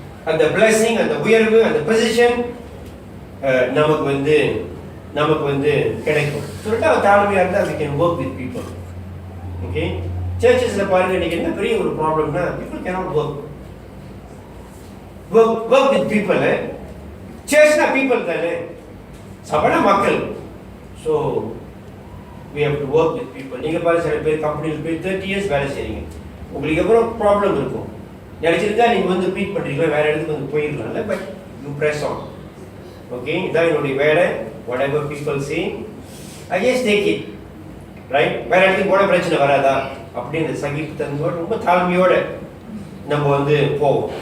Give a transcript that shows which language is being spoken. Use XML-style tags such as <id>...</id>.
<ta>அந்த blessing, அந்த உயர்வு, அந்த பொசிஷன் நமக்கு வந்து கிடைக்கும். சொல்லிட்டு அவர் தாழ்மையாக இருந்தால்</ta> <en>we can work with people.</en> <ta>Okay, சர்ச்சஸ்ல பாருங்க, இன்னைக்கு என்ன பெரிய ஒரு ப்ராப்ளம்னா,</ta> <en>people cannot work with people.</en> <ta>சர்ச்னா people தானே, சபைனா மக்கள்.</ta> <en>So we have to work with people.</en> <ta>நீங்கள் பாருங்க, சில பேர் கம்பெனியில் போய் 30 years வேலை செய்றீங்க, உங்களுக்கு எவ்வளோ ப்ராப்ளம் இருக்கும். நினைச்சிருந்தா நீங்கள் வந்து ட்ரீட் பண்ணுறீங்களா, வேற இடத்துக்கு வந்து போயிடலாம்ல,</ta> <en>But you press on.</en> <ta>Okay, இதான் என்னுடைய வேலை.</ta> <en>whatever people say, I just take it, right?</en> <ta>வேற இடத்துக்கு போன பிரச்சனை வராதா அப்படின்னு சகிப்புத்தன்மையோட, ரொம்ப தாழ்மையோட நம்ம வந்து போவோம்.</ta>